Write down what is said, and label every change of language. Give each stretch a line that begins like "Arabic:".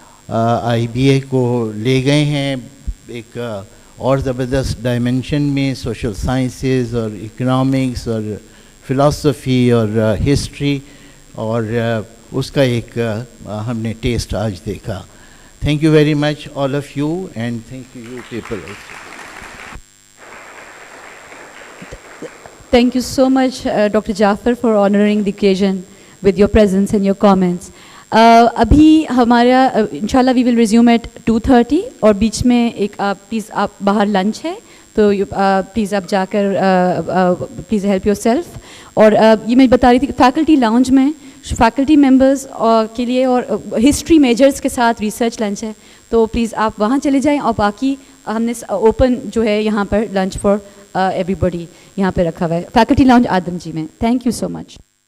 Urdu: IBA کو لے گئے ہیں ایک اور زبردست ڈائمنشن میں، سوشل سائنسز اور اکنامکس اور فلاسفی اور ہسٹری، اور اس کا ایک ہم نے ٹیسٹ آج دیکھا۔
English: Thank you very much all of you, and thank you people also. Thank you so much, Dr. Jaffar, for honoring the occasion with your presence and your comments.
Urdu: ابھی ہمارا انشاءاللہ
English: we will resume at 2:30،
Urdu: اور بیچ میں ایک please آپ باہر lunch ہے تو پلیز آپ جا کر
English: Please help yourself.
Urdu: اور یہ میں بتا رہی تھی کہ فیکلٹی لاؤنج میں فیکلٹی ممبرز کے لیے اور ہسٹری میجرز کے ساتھ ریسرچ لنچ ہے، تو پلیز آپ وہاں چلے جائیں، اور باقی ہم نے اوپن جو ہے یہاں پر
English: lunch for everybody
Urdu: یہاں پہ رکھا ہوا ہے، فیکلٹی لاؤنج آدم جی میں۔
English: Thank you so much.